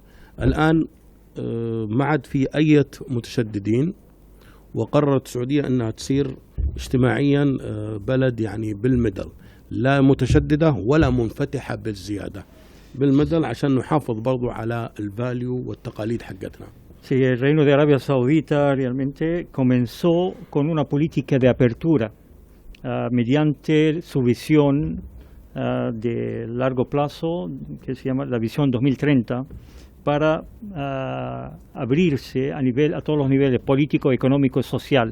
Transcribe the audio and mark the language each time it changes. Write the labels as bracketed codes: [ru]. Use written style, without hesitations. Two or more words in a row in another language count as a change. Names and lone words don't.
[ar] الآن ما عاد في أي متشددين، وقررت السعودية أنها تصير اجتماعيا بلد يعني بالمدل، لا متشددة ولا منفتحة بالزيادة، بالمدل عشان نحافظ برضو على الفاليو والتقاليد حقتنا. [es] Sí, el Reino de Arabia Saudita realmente comenzó con una política de apertura mediante su visión de largo plazo, que se llama la visión 2030, para abrirse a todos los niveles, político, económico y social.